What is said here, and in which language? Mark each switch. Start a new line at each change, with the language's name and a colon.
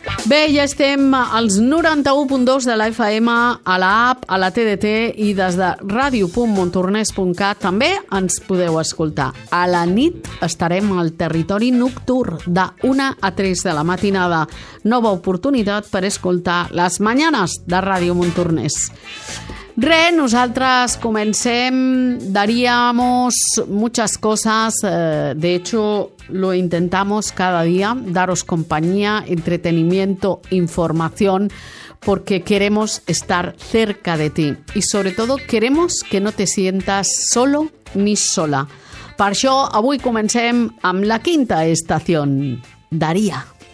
Catalan: Bé, ja estem als 91.2 de la FM, a l'app, a la TDT, i des de radio.montornès.cat també ens podeu escoltar. A la nit estarem al territori nocturn de 1 a 3 de la matinada. Nova oportunitat per escoltar les mañanes de Ràdio Montornès.
Spanish: Re,
Catalan: nosaltres comencem,
Spanish: daríamos muchas cosas, de hecho lo intentamos cada día, daros compañía, entretenimiento, información, porque queremos estar cerca de ti y sobre todo queremos que no te sientas solo ni sola.
Catalan: Per això avui comencem amb la quinta estación, Daría.